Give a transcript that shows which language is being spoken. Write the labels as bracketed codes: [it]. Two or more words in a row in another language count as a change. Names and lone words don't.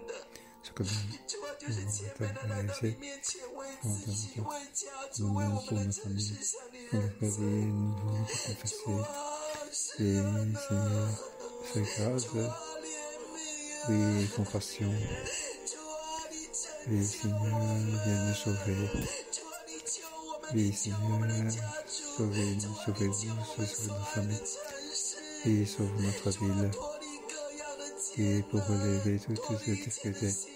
[zh] 主啊，就是谦卑的来到你面前，为自己、为家族、为我们的城市向你认罪。主啊，是的，主啊，怜悯啊！ [fr] Seigneur, viens nous sauver. Seigneur, sauvez-nous, sauve nos familles. Sauve notre ville. Pour relever toutes ces difficultés.